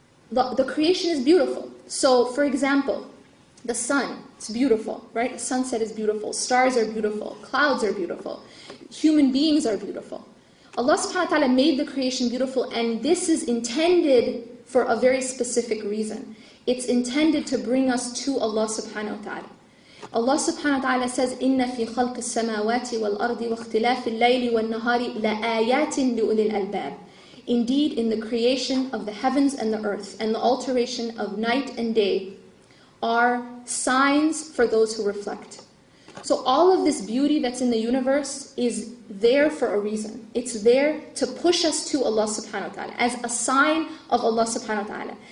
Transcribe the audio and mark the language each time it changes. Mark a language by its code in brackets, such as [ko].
[en] The creation is beautiful. So, for example, the sun, it's beautiful, right? A sunset is beautiful. Stars are beautiful. Clouds are beautiful. Human beings are beautiful. Allah subhanahu wa ta'ala made the creation beautiful, and this is intended for a very specific reason. It's intended to bring us to Allah subhanahu wa ta'ala. [ar] Allah subhanahu wa ta'ala says, إِنَّ فِي خَلْقِ السَّمَاوَاتِ وَالْأَرْضِ وَاخْتِلَافِ اللَّيْلِ وَالنَّهَارِ لَآيَاتٍ لِأُولِي الْأَلْبَابِ. [en] Indeed, in the creation of the heavens and the earth, and the alteration of night and day, are signs for those who reflect. So all of this beauty that's in the universe is there for a reason. It's there to push us to Allah subhanahu wa ta'ala, as a sign of Allah subhanahu wa ta'ala.